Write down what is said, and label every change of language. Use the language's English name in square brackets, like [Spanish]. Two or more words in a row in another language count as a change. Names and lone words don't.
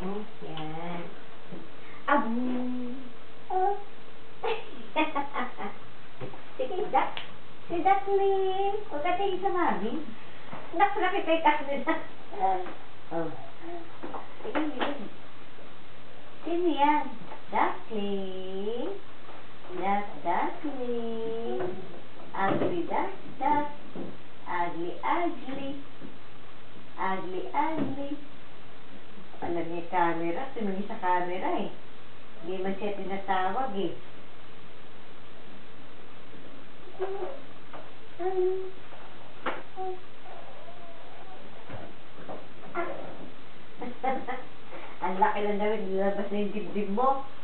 [Filipino] Yan. Abu. Oh. Sige, Duck. Si Duckling. Huwag ka tingin sa mami. Nakita yung kasi na. Oh. Sige, sige. Sino yan? Duckling. Duckling. [English] Ugly duck, duck. Ugly, ugly. Ugly, ugly. [Filipino] Alam niya yung camera. Tumingin sa camera eh. Hindi man siya tinatawag eh. Ang laki lang daw, nilabas na yung dibdib mo.